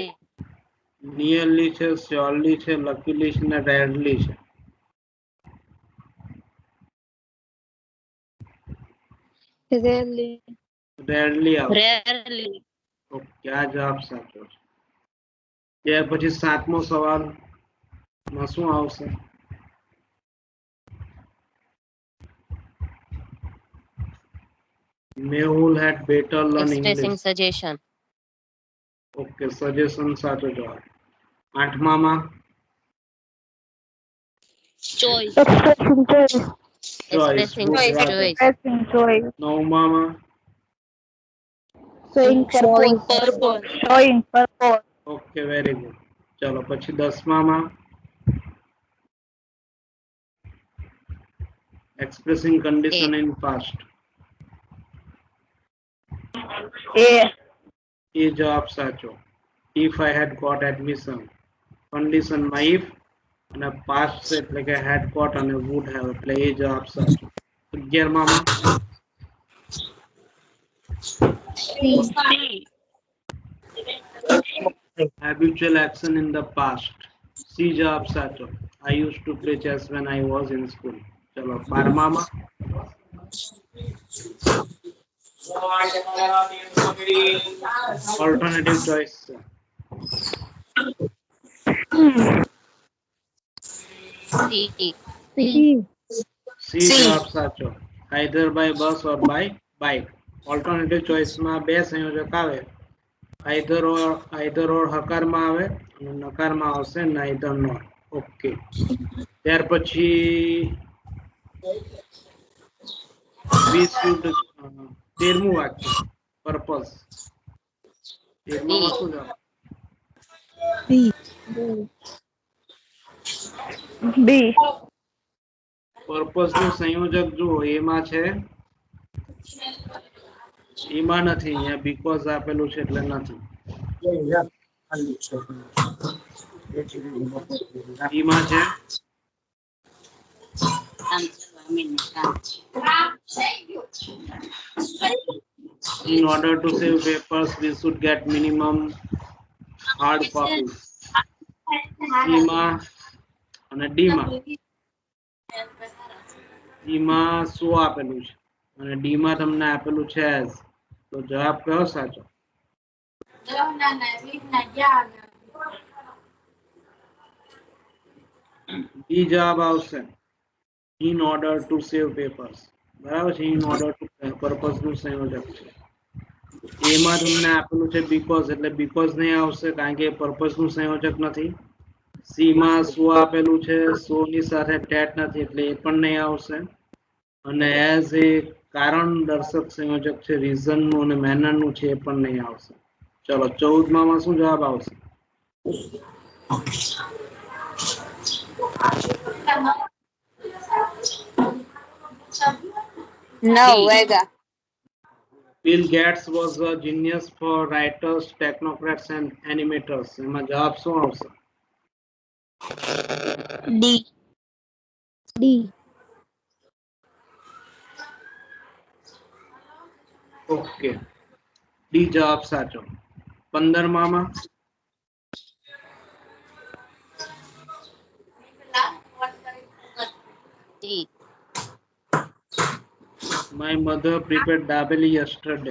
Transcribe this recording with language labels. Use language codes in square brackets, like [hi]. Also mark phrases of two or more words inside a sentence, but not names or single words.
[gu] નિયરલી છે, શ્યોરલી છે, લકીલી છે ને રેરલી છે. રેરલી આવશે. [en] rarely, [gu] ઓકે આ જવાબ સાચો છે. ત્યાર પછી સાતમો સવાલ માં શું આવશે? [en] Mehul had better learn expressing English. suggestion, [gu] ઓકે સજેશન સાચો જવાબ. આઠમામાં [en] choice, Expressing choice. ચોઈસ. expressing choice, Expressing choice. [gu] નવમામાં [en] Showing purpose. purpose, Showing purpose. okay very good. [gu] चलो પછી 10મા માં [en] expressing condition in past. [gu] એ જવાબ સાચો. [en] if I had got admission, condition માં if અને past [gu] છે એટલે કે [en] had got અને would have [gu] એટલે એ જવાબ સાચો. 11મા માં [en] habitual action in the past. [gu] C જવાબ સાચો. [en] I used to play chess when I was in school. [gu] ચલો 12મા માં [en] alternative choice [gu] છે. C જવાબ સાચો. [en] either by bus or by bike. alternative choice [gu] માં બે સંયોજક આવે, [en] either or [gu] હકારમાં આવે અને નકારમાં આવશે [en] neither nor. [gu] ઓકે, ત્યાર પછી [en] we should [gu] 13મું વાક્ય purpose. 13મા માં શું જવાબ? બી. purpose નું સંયોજક જુઓ, એમાં છે, એમાં નથી, અહીંયા because આપેલું છે એટલે નથી. એમાં છે [en] in order to save papers we should get minimum hard copies. [gu] C માં અને D માં, E માં શું આપેલું છે અને D માં તમને આપેલું છે as. તો જવાબ કયો સાચો? D જવાબ આવશે. [en] in order to save papers. [gu] બરાબર છે, [en] in order to purpose [gu] નું સંયોજક છે. એમાં તમને આપેલું છે because એટલે because નહીં આવશે કારણ કે purpose નું સંયોજક નથી. C માં શું આપેલું છે, so ની સાથે ટેટ નથી એટલે એ પણ નહીં આવશે. અને as એ કારણ દર્શક સંયોજક છે, [en] reason નું અને manner [gu] નું છે, એ પણ નહીં આવશે. ચલો 14મા માં શું જવાબ આવશે? [en] No, Vega. Bill Gates was a genius for writers, technocrats and animators. [gu] એમાં જવાબ શું આવશે? [en] D. [gu] ઓકે, ડી જવાબ સાચો. 15મા માં [en] My mother prepared dabeli yesterday.